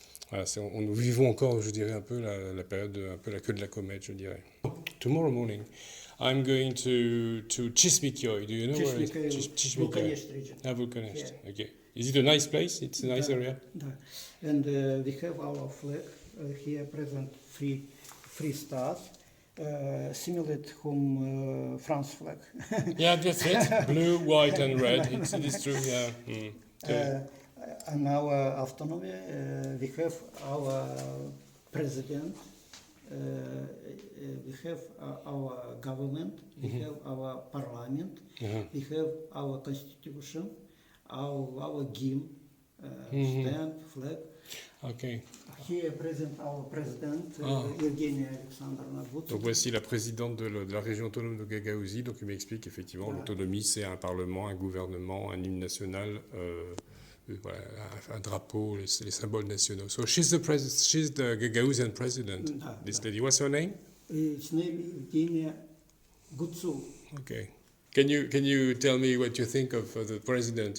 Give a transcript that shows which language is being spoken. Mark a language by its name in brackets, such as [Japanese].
[French] Voilà, nous vivons encore, je dirais, un peu la période, un peu la queue de la comète, je dirais. [English] Tomorrow morning, I'm going to Chismikyoi. Do you know where it is? Chismikyoi. Vulcanist region. Ah, Vulcanist. Yeah. Okay. Is it a nice place? It's a nice area? And we have our flag here present three stars, similar to France flag. Yeah, that's it. Blue, white, and red. It is true. Yeah. And our autonomy, we have our president, we have our government, we have our parliament, we have our constitution, our hymn, stamp, flag. Okay. Here present our president, Evgenia Alexandrovna Butsu. [French] Donc voici la présidente de la région autonome de Gagaouzie. Donc il m'explique effectivement l'autonomie, c'est un parlement, un gouvernement, un hymne national. Voilà, un drapeau, les symboles nationaux. [English] So she's the Gagaouzian president. This lady, what's her name? Its name is Evgenia Gutsu. Okay. Can you tell me what you think of the president?